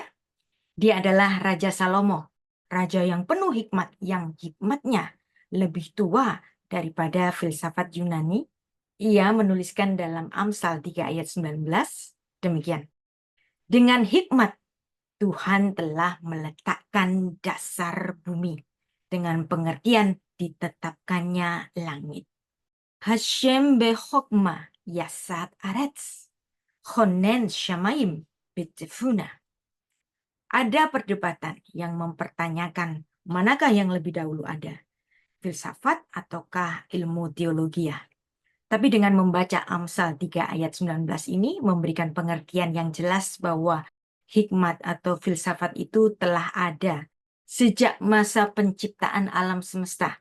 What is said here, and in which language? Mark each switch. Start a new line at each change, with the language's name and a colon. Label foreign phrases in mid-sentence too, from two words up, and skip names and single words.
Indonesian: Dia adalah Raja Salomo, raja yang penuh hikmat, yang hikmatnya lebih tua daripada filsafat Yunani. Ia menuliskan dalam Amsal 3 ayat 19, demikian. Dengan hikmat, Tuhan telah meletakkan dasar bumi. Dengan pengertian ditetapkannya langit.
Hebrew: השם בחכמה יסד ארץ. כונן שמים בתבונה.
Indonesian: Ada perdebatan yang mempertanyakan manakah yang lebih dahulu ada? Filsafat ataukah ilmu teologi ya? Tapi dengan membaca Amsal 3 ayat 19 ini memberikan pengertian yang jelas bahwa hikmat atau filsafat itu telah ada sejak masa penciptaan alam semesta.